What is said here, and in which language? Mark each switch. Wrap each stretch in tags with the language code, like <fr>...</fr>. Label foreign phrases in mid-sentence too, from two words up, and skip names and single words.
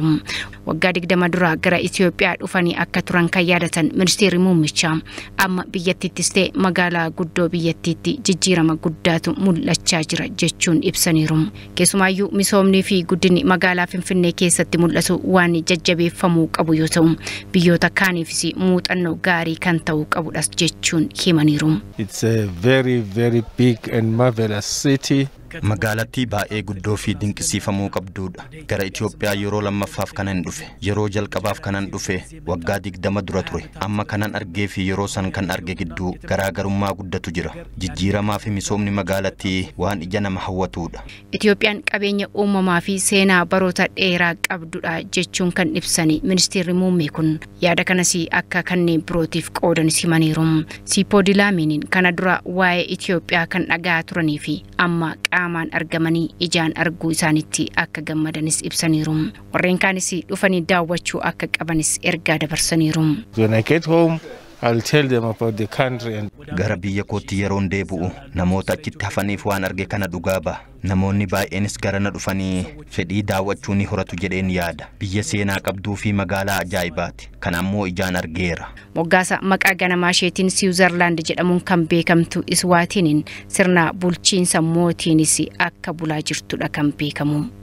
<om>Waggaa 20 dura gara Itoophiyaa dhufanii akka turan kan yaadatan ministeerri muummichaa amma biyyattiittis ta'e magaalaa guddoo biyyattiitti jijjiirama guddaatu mul'achaa jira jechuun ibsaniiru. Keessumaayyuu misoomnii fi guddinni magaalaa Finfinnee keessatti mul'atu waan jajjabeeffamuu qabu yoo ta'u biyyoota kaaniifis muuxannoo gaarii kan ta'uu qabudhas jechuun himaniiru.</om> <en>It's a very big and marvelous city.</en> <om>Magaalattii baay'ee guddoo fi dinqisiifamuu qabduudha. Gara Itoophiyaa yeroo lammaffaaf kanan dhufe, yeroo jalqabaaf kanan dhufe waggaa 20 dura ture. Amma kanan argee fi yeroo san kan arge gidduu garaagarummaa guddatu jira. Jijjiiramaa fi misoomni magaalattii waan ija nama hawwatuudha. Itoophiyaan qabeenya uumamaa fi seenaa baroota dheeraa qabdudha jechuun kan ibsani ministeerri muummee kun yaada kanas akka kanneen birootiif qoodan himaniiru. Siipoodii Laamiiniin kana dura waa'ee Itoophiyaa kan dhagaa turanii fi amma qaamaan argamanii ijaan arguu isaanitti akka gammadanis ibsaniiru. Warreen kaanis dhufanii daawwachuu akka qabanis ergaa dabarsaniiru.</om> <en>When I get home, I'll tell them about the country and</en> <om>gara biyya kootti yeroon deebi'u namoota achitti hafaniif waan arge kana dhugaa ba'a. Namoonni baay'eenis garana dhufanii fedhii daawwachuu ni horatu jedheen yaada. Biyya seenaa qabduu fi magaalaa ajaa'ibaati. Kan ammoo ijaan argeera. Moggaasa maqaa ganamaa isheetiin Siwiizerlaand jedhamuun kan beekamtu Iswaatiiniin sirna bulchiinsa mootiinis akka bulaa jirtudha kan beekamu.</om>